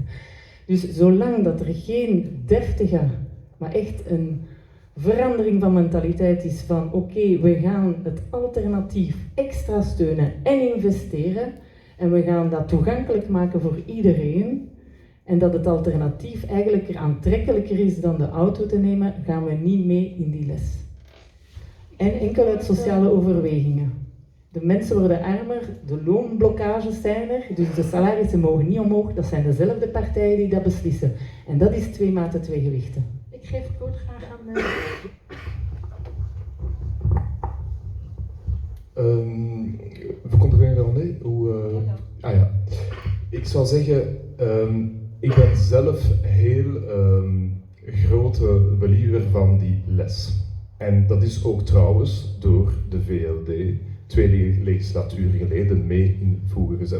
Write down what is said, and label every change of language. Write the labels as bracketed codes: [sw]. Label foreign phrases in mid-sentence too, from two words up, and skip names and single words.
[nl] Dus zolang dat er geen deftige, maar echt een verandering van mentaliteit is van oké, we gaan het alternatief extra steunen en investeren en we gaan dat toegankelijk maken voor iedereen en dat het alternatief eigenlijk aantrekkelijker is dan de auto te nemen, gaan we niet mee in die les. En enkel uit sociale overwegingen. De mensen worden armer, de loonblokkages zijn er, dus de salarissen mogen niet omhoog, dat zijn dezelfde partijen die dat beslissen. En dat is 2 maten 2 gewichten. Ik geef het woord graag aan [fr] Vous comprenez l'année? [nl] Ah ja. Ik zou zeggen, ik ben zelf heel grote believer van die les. En dat is ook trouwens door de VLD 2 legislaturen geleden mee in voegen gezet.